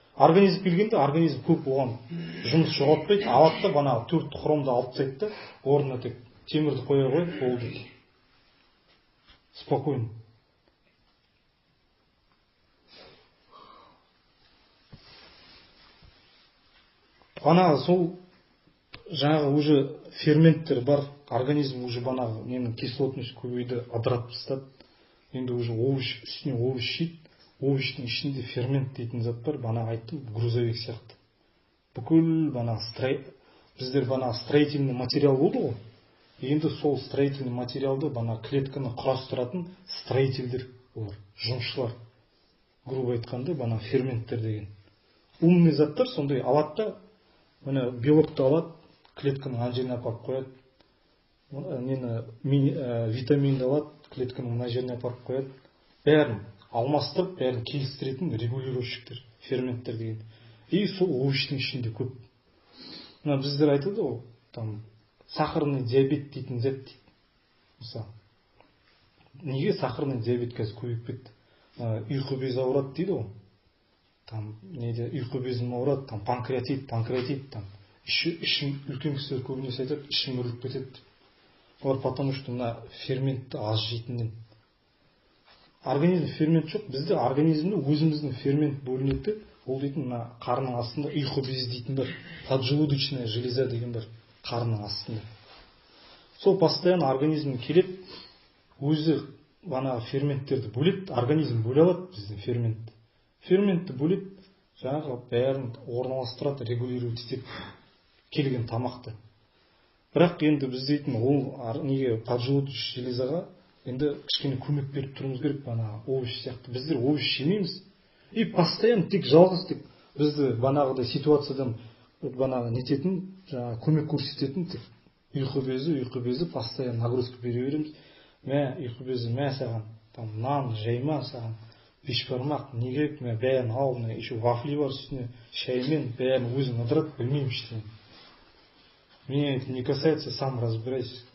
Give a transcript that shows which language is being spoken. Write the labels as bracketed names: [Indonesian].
[Kazakh] Организм келгенде организм көп оған жұмыс жоғалтпайды, алады да бана 4 хромды алып тастайды да, орнына тек темірді қоя қойып болды. Спокойно. Бана сол жаңағы уже ферменттер бар, организм уже банағы ненің кислотность көбейді, ыдыратып тастады. Енді уже овощ үстіне овощ жейді. Овощтың ішінде фермент дейтін зат бар, бана айттым, грузовик сияқты. Бүкіл бана біздер бана строительный материал болды ғой. Енді сол строительный материалды бана клетканы құрастыратын строительдер олар, жұмысшылар. Грубо айтқанда бана ферменттер деген. Умный заттар сондай алады да, міне белокты алады, клетканың ана жеріне апарып қояды. Витаминді алады, клетканың мына жеріне апарып қояды. Бәрін алмастырып, бәрін келістіретін регулировщиктер, ферменттер деген. И сол овощтың ішінде көп. Мына біздер айтады ғой, там сахарный диабет дейтін зат дейді. Мысалы, неге сахарный диабет қазір көбейіп кетті? Ұйқы безі ауырады дейді ғой. Там неде ұйқы безім ауырады, там панкреатит, там ішім үлкен кісілер көбінесе айтады, ішім үріліп кетеді. Олар потому что мына ферментті аз жейтінден. Организм фермент жоқ, бізде организмде өзіміздің фермент бөлінеді. Ол дейтін мына қарның астында ұйқы безі дейтін бар, поджелудочная железа деген бар қарның астында. Сол постоянно организм келеді, өзі бана ферменттерді бөледі, организм бөле алады біздің ферментті. Ферментті бөледі, жаңағы бәрін орналастырады, регулировать етеді келген тамақты. Бірақ енді біз дейтін ол неге поджелудочная железаға енді кішкене көмек беріп тұрмыз керек, бана овощ сияқты. Біздер овощ жемейміз. И постоянно тек жалғыз тек бізді банағыдай ситуациядан банағы нететін, жаңағы көмек көрсететін тек ұйқы безі постоянно нагрузка бере береміз. Мә, ұйқы безі, мә саған, там нан жайма саған, бешбармақ, не керек, мә бәрін ал, мә еще вафли бар үстіне, шаймен, бәрін өзің ыдырат, білмеймін ештеңе. [Russian] Меня это не касается, сам разбирайся.